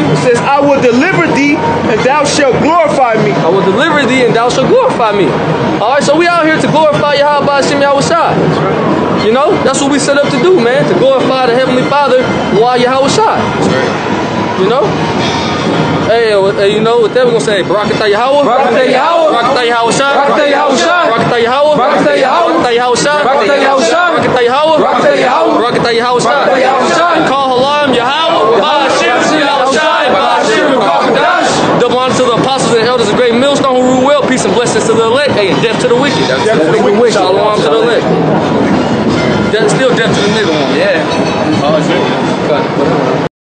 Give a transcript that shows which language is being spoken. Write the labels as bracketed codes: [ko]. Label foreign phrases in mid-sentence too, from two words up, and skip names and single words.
[en] It says, I will deliver thee, and thou shalt glorify me. I will deliver thee, and thou shalt glorify me. All right, so we out here to glorify Yahweh Ba'Shem Yahweh Shai. You know, that's what we set up to do, man, to glorify the Heavenly Father while Yahweh Shai. That's right. You know? Hey, you know, with that we're going to say, Barakatah Yahweh. Barakatah Yahweh. Barakatah Yahweh Shai. Barakatah Yahweh Shai. Barakatah Yahweh. Barakatah Yahweh. Barakatah Yahweh Shai. Barakatah Yahweh Shai. Barakatah Yahweh. Barakatah Yahweh. Barakatah Yahweh Shai. Barakatah Yahweh Shai. Call Halam Yahweh. Ba'Shem Yahweh Shai. Ba'Shem Double honor to the apostles and elders of great millstone who rule well. Peace and blessings to the elect. Hey, and death to the wicked. Death to the wicked. Shalom to the elect. Still death to the nigga one. Yeah. Oh, it's really cut.